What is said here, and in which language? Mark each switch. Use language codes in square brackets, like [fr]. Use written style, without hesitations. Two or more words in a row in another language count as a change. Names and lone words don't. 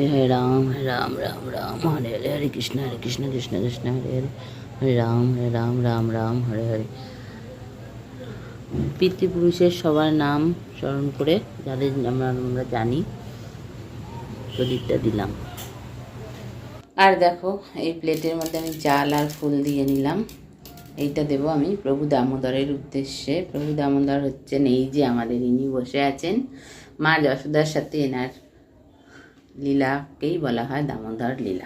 [sa] हरे राम राम राम हरे हरे, हरे कृष्ण कृष्ण कृष्ण हरे हरे, हरे राम राम राम हरे हरे। [bn] পিতৃপুরুষের সবার নাম স্মরণ করে যাদের আমরা জানি প্রদীপটা দিলাম। আর দেখো এই প্লেটের মধ্যে আমি চাল আর ফুল দিয়ে নিলাম। এইটা দেব আমি প্রভু দামোদরের উদ্দেশ্যে। প্রভু দামোদর হচ্ছেন এই যে আমাদের ইনি বসে আছেন, মা যশোদার সাথে এনার লীলাকেই বলা হয় দামোদর লীলা।